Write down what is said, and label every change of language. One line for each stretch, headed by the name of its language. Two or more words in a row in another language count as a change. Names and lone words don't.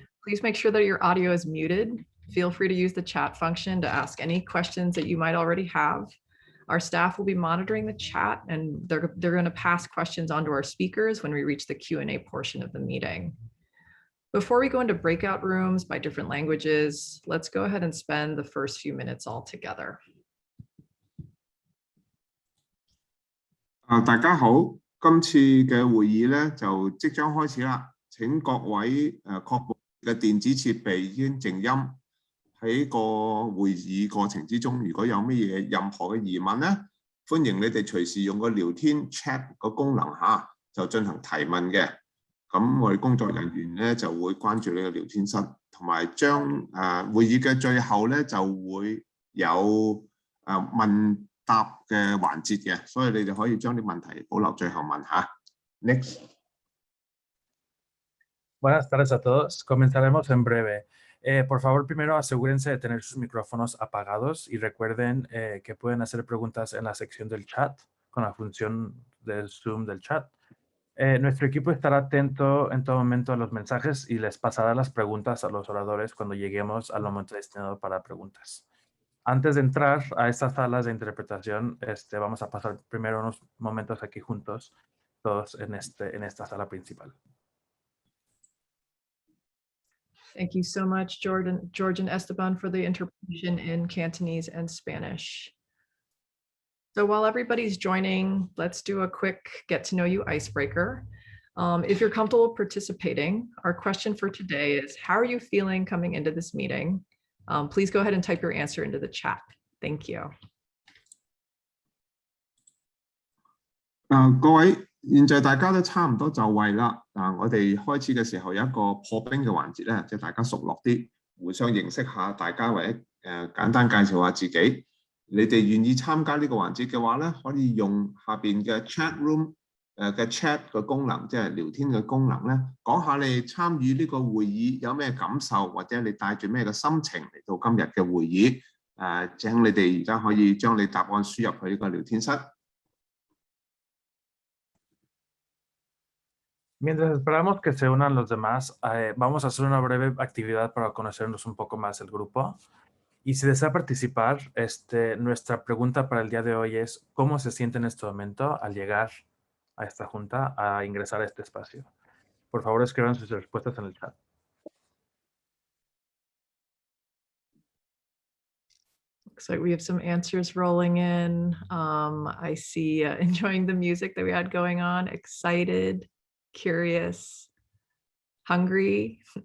English: Please make sure that your audio is muted. Feel free to use the chat function to ask any questions that you might already have. Our staff will be monitoring the chat and they're going to pass questions on to our speakers when we reach the Q&A portion of the meeting. Before we go into breakout rooms by different languages, let's go ahead and spend the first few minutes all together.
Cantonese: 大家好，今次嘅會議咧就即將開始啦。請各位確保嘅電子設備已經靜音。喺個會議過程之中，如果有乜嘢任何嘅疑問咧，歡迎你哋隨時用個聊天 chat 個功能下就進行提問嘅。咁我哋工作人員咧就會關注你嘅聊天室，同埋將會議嘅最後咧就會有問答嘅環節嘅，所以你哋可以將啲問題保留最後問下。Next.
Spanish: Buenas tardes a todos. Comenzaremos en breve. Por favor, primero asegúrense de tener sus micrófonos apagados y recuerden que pueden hacer preguntas en la sección del chat con la función del Zoom del chat. Nuestro equipo estará atento en todo momento a los mensajes y les pasará las preguntas a los oradores cuando lleguemos al momento destinado para preguntas. Antes de entrar a estas salas de interpretación, vamos a pasar primero unos momentos aquí juntos, todos en esta sala principal.
English: Thank you so much, George and Esteban, for the interpretation in Cantonese and Spanish. So while everybody's joining, let's do a quick get to know you icebreaker. If you're comfortable participating, our question for today is, how are you feeling coming into this meeting? Please go ahead and type your answer into the chat. Thank you.
Cantonese: 各位，現在大家都差唔多就位啦。我哋開始嘅時候有一個破冰嘅環節咧，即係大家熟絡啲，互相認識下大家，或者簡單介紹下自己。你哋願意參加呢個環節嘅話咧，可以用下邊嘅
English: chat room
Cantonese: 嘅 chat 嘅功能，即係聊天嘅功能咧，講下你參與呢個會議有咩感受，或者你帶住咩嘅心情嚟到今日嘅會議。請你哋而家可以將你答案輸入去呢個聊天室。
Spanish: Mientras esperamos que se unan los demás, vamos a hacer una breve actividad para conocernos un poco más el grupo. Y si desea participar, nuestra pregunta para el día de hoy es ¿cómo se siente en este momento al llegar a esta junta, a ingresar a este espacio? Por favor, escriban sus respuestas en el chat.
English: Looks like we have some answers rolling in. I see enjoying the music that we had going on, excited, curious, hungry.